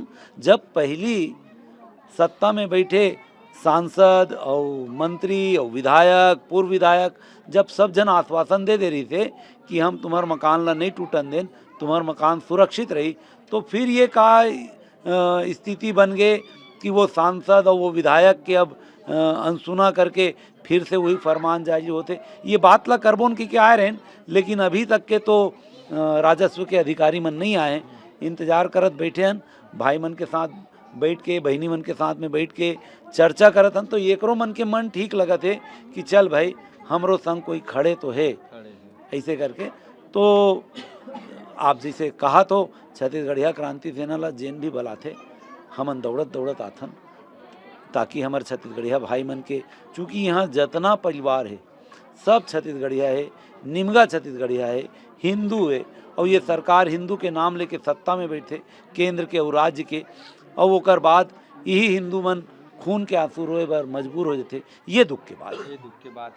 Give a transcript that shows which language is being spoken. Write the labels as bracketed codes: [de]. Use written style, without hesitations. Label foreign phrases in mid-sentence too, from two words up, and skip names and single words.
[hne] जब पहली सत्ता में बैठे सांसद और मंत्री और विधायक, पूर्व विधायक, जब सब जन आश्वासन दे रही थे कि हम तुम्हार मकान ला नहीं टूटन दें, तुम्हार मकान सुरक्षित रही, तो फिर ये का स्थिति बन गए कि वो सांसद और वो विधायक के अब अनसुना करके फिर से वही फरमान जारी होते। ये बात ला करबोन की क्या आए रहें, लेकिन अभी तक के तो राजस्व के अधिकारी मन नहीं आए, इंतजार करत बैठे हैं। भाई मन के साथ बैठ के, बहनी मन के साथ में बैठ के चर्चा करत हन, तो एकरो मन के मन ठीक लगत है कि चल भाई हमरो संग कोई खड़े तो है ऐसे करके। तो आप जैसे कहा तो छत्तीसगढ़िया क्रांति सेना ला जेन भी बलाथे हमन दौड़त आथन, ताकि हमारे छत्तीसगढ़िया भाई मन के, चूँकि यहाँ जितना परिवार है सब छत्तीसगढ़िया है, निमगा छत्तीसगढ़िया है, हिंदू है, और ये सरकार हिंदू के नाम लेके सत्ता में बैठे केंद्र के और राज्य के, और ओकर बाद यही हिंदू मन खून के आंसू रोए बर मजबूर हो जाते। ये दुख के बात